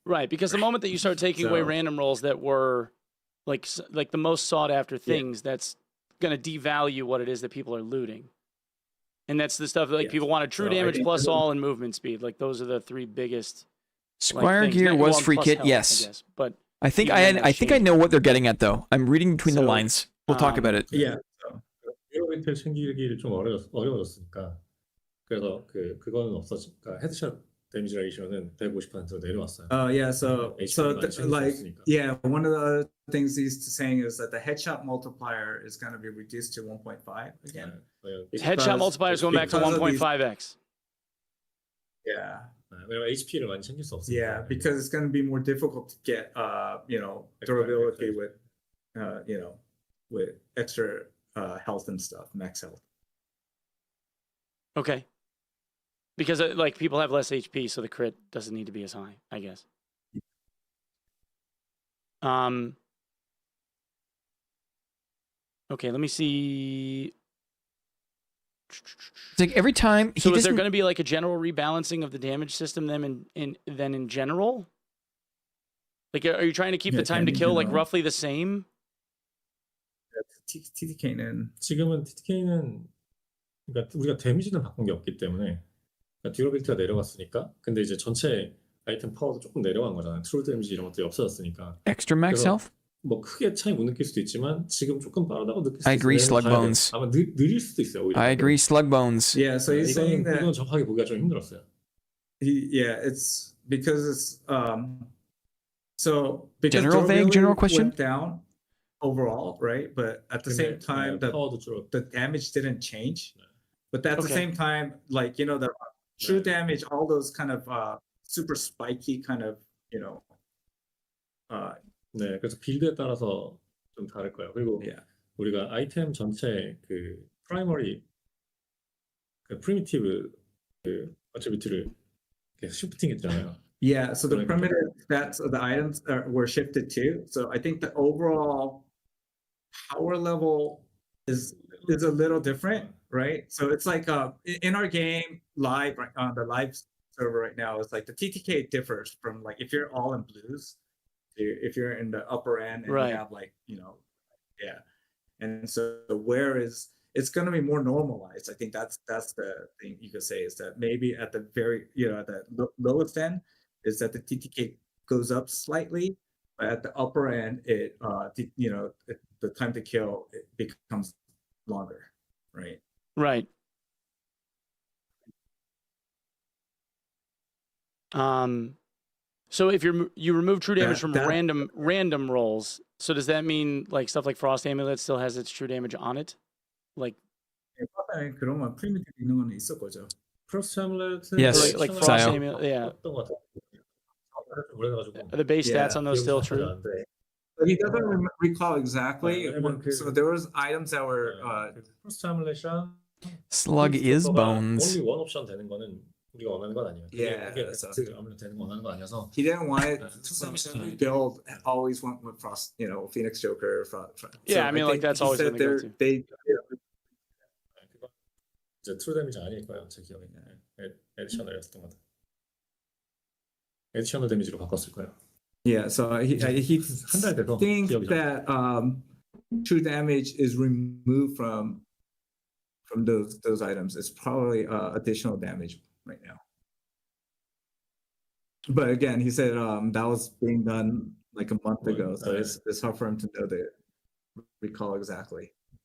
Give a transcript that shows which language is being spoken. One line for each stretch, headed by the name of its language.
English: Right, because the moment that you start taking away random rolls that were like the most sought after things, that's going to devalue what it is that people are looting. And that's the stuff that people want a true damage plus all and movement speed. Like those are the three biggest. Squire gear was free kit, health, yes. I guess. But I think I know what they're getting at though. I'm reading between the lines. We'll talk about it. Yeah.
Korean: 히어로비틀 챙기기 좀 어려워졌으니까 그래서 그거는 없어지니까 헤드샷 데미지 레이셔는 150%로 내려왔어요.
English: One of the other things he's saying is that the headshot multiplier is going to be reduced to 1.5 again. Headshot multiplier is going back to 1.5x. Yeah.
Korean: 왜냐면 HP를 많이 챙길 수 없으니까.
English: Yeah, because it's going to be more difficult to get durability with with extra health and stuff, max health. Okay. Because like people have less HP, so the crit doesn't need to be as high, I guess. Okay, let me see. It's like every time So is there going to be like a general rebalancing of the damage system then in general? Like, are you trying to keep the time to kill like roughly the same?
Korean: TTK는 지금은 TTK는 그러니까 우리가 데미지는 바꾼 게 없기 때문에 그러니까 듀러빌티가 내려갔으니까 근데 이제 전체 아이템 파워도 조금 내려간 거잖아요. 트롤 데미지 이런 것들이 없어졌으니까.
English: extra max health?
Korean: 뭐 크게 차이 못 느낄 수도 있지만 지금 조금 빠르다고 느낄 수도
English: I agree,
Korean: 있어요.
English: Slugbones.
Korean: 아마 느릴 수도 있어요. 오히려.
English: I agree, Slugbones. Yeah, so he's saying that
Korean: 이건 정확하게 보기가 좀 힘들었어요.
English: it's because it's so because general question went down overall, right? But at the same time, the damage didn't change. But at the same time, like the true damage, all those kind of super spiky kind of
Korean: 네, 그래서 빌드에 따라서 좀 다를 거예요. 그리고 우리가 아이템 전체 그 프라이머리 그 프리미티브 그 어트리뷰트를 시프팅했잖아요.
English: Yeah, so the primitive stats of the items were shifted too. So I think the overall power level is a little different, right? So it's like in our game live on the live server right now, it's like the TTK differs from like if you're all in blues, if you're in the upper end and you have like and so where is it's going to be more normalized. I think that's the thing you could say is that maybe at the very at the lowest end is that the TTK goes up slightly, but at the upper end it the time to kill it becomes longer, right? Right. So if you remove true damage from random rolls, so does that mean like stuff like Frost Amulet still has its true damage on it? Like
Korean: 그러면 프리미티브 있는 거는 있을 거죠.
English: Frost Amulet. Yes, like Frost Amulet, yeah. Are the base stats on those still true? But he doesn't recall exactly. So there was items that were
Korean: Frost Amulet이랑
English: Slug is bones. only one option
Korean: 되는 거는 우리가 원하는 건 아니에요. 아무래도 되는 거 원하는 거 아니어서.
English: He didn't want it to build. Always went with Frost, Phoenix Joker. Yeah, I mean, like that's always been the go-to.
Korean: 이제 트루 데미지 아닐 거예요, 제 기억에. 에디셔널이었던 것 같아요. 에디셔널 데미지로 바꿨을 거예요.
English: Yeah, so he thinks that true damage is removed from those items. It's probably additional damage right now. But again, he said that was being done like a month ago, so it's hard for him to know the recall exactly.